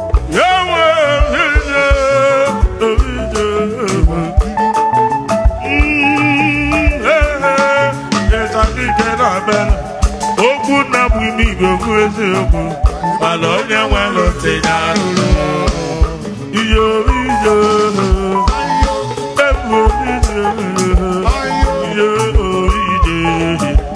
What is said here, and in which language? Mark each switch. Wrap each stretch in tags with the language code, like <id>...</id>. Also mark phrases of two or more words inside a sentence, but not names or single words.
<en>Yeah, yeah, yeah. Mm, yeah, yeah. Yes, I think that I better.</en> <ig>Okwu nna bụ ime igwe okwu eziokwu, mana onye nwe ntị ya anụrụ. Iyo, iyo. Ebu obi dị. Iyo, iyo. Iyo, iyo.</ig>